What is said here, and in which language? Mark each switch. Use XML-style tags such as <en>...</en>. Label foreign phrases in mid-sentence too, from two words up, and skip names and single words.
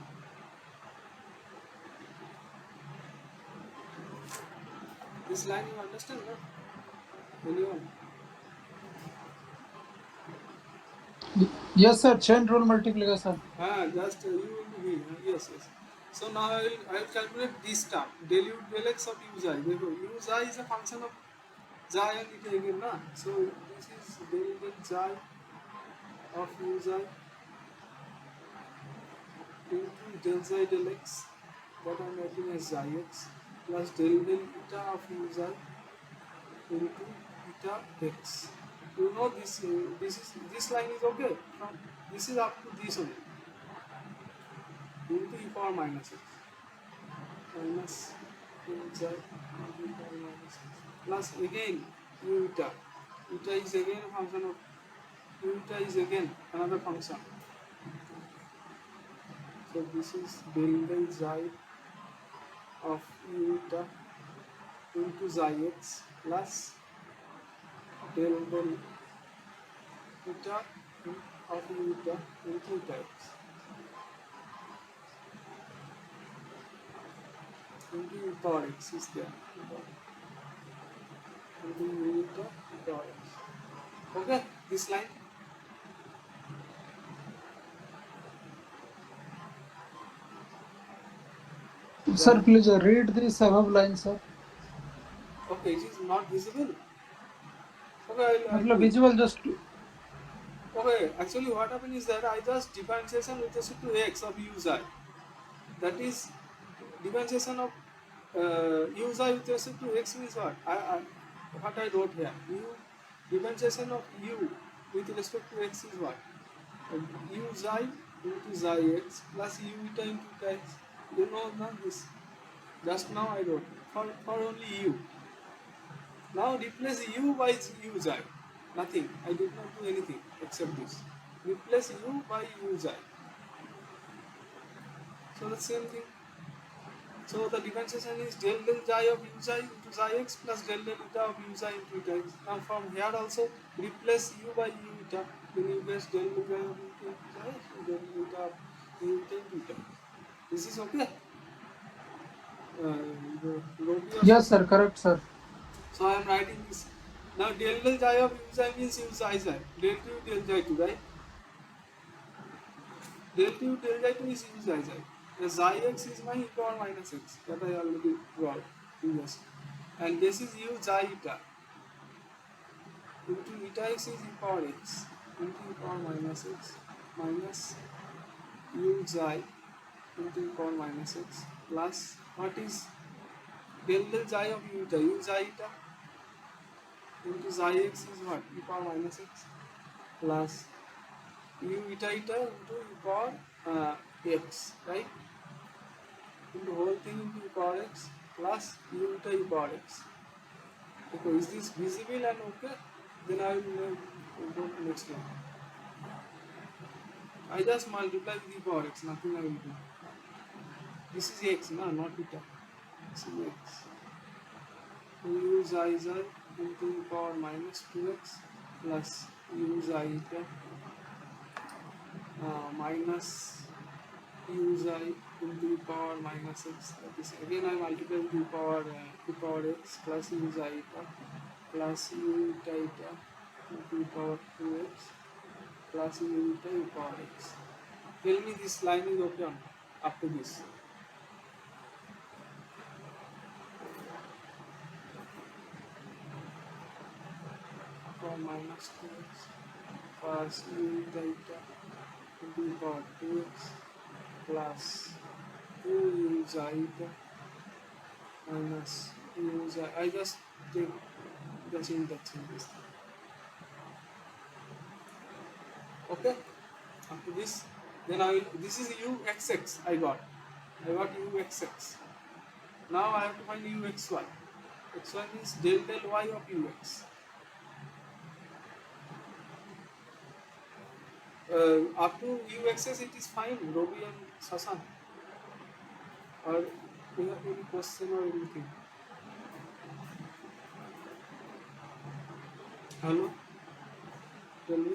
<en>This line you understand, no? Anyone? Yes, sir. Chain rule multiplication. Just u into v. Yes. So now I will calculate this term, del u del x of u xi. Therefore, u xi is a function of xi and it again, na? So this is del xi of u xi into del xi del x, that I am writing as xi x, plus del eta of u xi into eta x. You know this line is okay. From this is up to this only. Into e power minus x minus u xi into e power minus x plus again u eta. Eta is again a function of u eta is again another function. So this is del xi of u eta into xi x plus del eta of u eta into eta x into e power x is there. Into u eta e power x. Okay, this line. Sir, please read this above line, sir. Okay, it is not visible. Okay, I'll मतलब do it. visual just. Okay, actually what happened is that I just differentiation with respect to x of u xi. That is differentiation of u xi with respect to x means what? What I wrote here. Differentiation of u with respect to x is what? U xi into xi x plus u eta into eta x. You know now this. Just now I wrote for only u. Now replace u by u xi. Nothing. I did not do anything except this. Replace u by u xi. So the same thing. So the differentiation is del xi of u xi into xi x plus del eta of u xi into eta x. Now from here also replace u by u eta. Then you get del xi of u eta into xi x, del eta of u eta into eta x. This is okay. Yes, sir. Correct, sir. So I am writing this. Now del xi of u xi means u xi xi. Del u del xi 2, right? Del u del xi 2 is u xi xi. The xi x is my e power minus x that I already wrote previously. And this is u xi eta. Into eta x is e power x into e power minus x minus u xi into e power minus x plus what is del xi of u eta? U xi eta into xi x is what? E power minus x plus u eta eta into e power x, right? Into whole thing into e power x plus u eta e power x. Okay, is this visible and okay? Then I will go to next one. I just multiply with e power x, nothing I will do. This is x, no, not eta. This is x. U xi xi into e power minus 2x plus u xi eta minus u xi into e power minus x. That is again I multiply with e power x plus u xi eta plus u eta eta into e power 2x plus u eta e power x. Tell me this line is okay or not up to this. Power minus 2x plus u eta eta into e power 2x plus 2 u xi eta minus u xi. I just take the change this. Okay, after this, then this is uxx. I got uxx. Now I have to find uxy. Xy means del y of ux. Up to uxs it is fine, Robi and Sasan. Or you have any question or anything? Hello, tell me.</en>